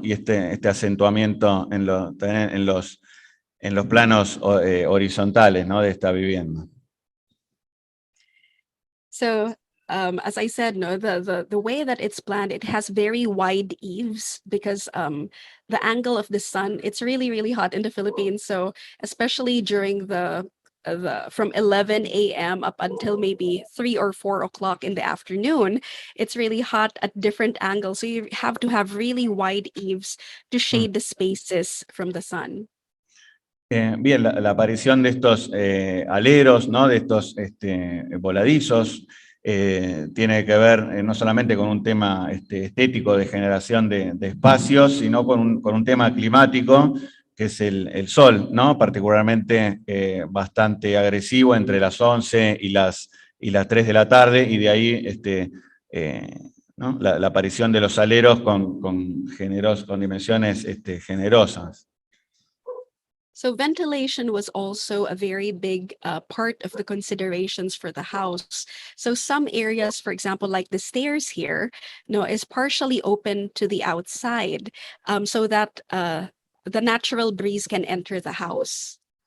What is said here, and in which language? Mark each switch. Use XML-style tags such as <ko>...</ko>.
<es>Y este acentuamiento en los planos horizontales, ¿no?, de esta vivienda.</es> <en>So, as I said, the way that it's planned, it has very wide eaves because the angle of the sun, it's really, really hot in the Philippines. So especially during the from 11 a.m. up until maybe 3 or 4 o'clock in the afternoon, it's really hot at different angles. So you have to have really wide eaves to shade the spaces from the sun.</en> <es>Bien, la aparición de estos aleros, ¿no?, de estos voladizos, tiene que ver no solamente con un tema estético de generación de espacios, sino con un tema climático, que es el sol, ¿no?, particularmente bastante agresivo entre las 11 y las 3 de la tarde, y de ahí ¿no?, la aparición de los aleros con dimensiones generosas.</es> <en>So ventilation was also a very big part of the considerations for the house. So some areas, for example, like the stairs here, is partially open to the outside, so that the natural breeze can enter the house.</en>